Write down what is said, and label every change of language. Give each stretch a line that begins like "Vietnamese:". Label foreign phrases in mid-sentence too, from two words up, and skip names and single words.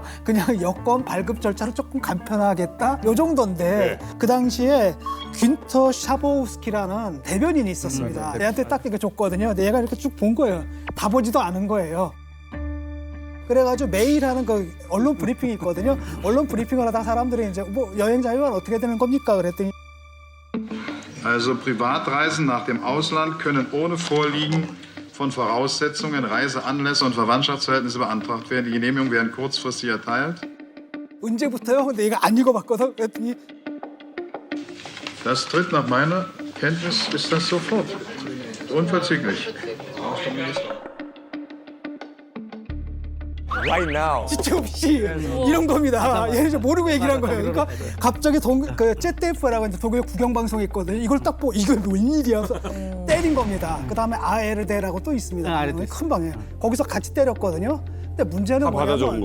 Korean: 그냥 여권 발급 절차를 조금 간편하겠다 요 정도인데 그 당시에 귄터 샤보우스키라는 대변인이 있었습니다. 얘한테 딱 이렇게 줬거든요. 근데 얘가 이렇게 쭉 본 거예요. 다 보지도 않은 거예요. 그래가지고 매일 하는 그 언론 브리핑이 있거든요. 언론 브리핑을 하다가 사람들이 이제 뭐 여행 자유화는 어떻게 되는 겁니까? 그랬더니
German: Also Privatreisen nach dem Ausland können ohne Vorliegen von Voraussetzungen, Reiseanlässe und Verwandtschaftsverhältnisse beantragt werden. Die Genehmigungen werden kurzfristig erteilt.
Korean: 언제부터요? 근데 얘가 안 읽어봤거든. 그랬더니
German: Das tritt nach meiner Kenntnis ist das sofort. Unverzüglich.
English: Right now.
Korean: 지체 없이 이런 겁니다. 얘는 이제 모르고 얘기를 한 거예요. 그러니까 갑자기 ZDF라고 이제 독일 국영 방송이 있거든요. 이걸 딱 보고 이거 웬일이야 하면서 때린 겁니다. 그다음에 ARD라고 또 있습니다. 큰 방에 거기서 같이 때렸거든요. 근데 문제는 다 받아 적은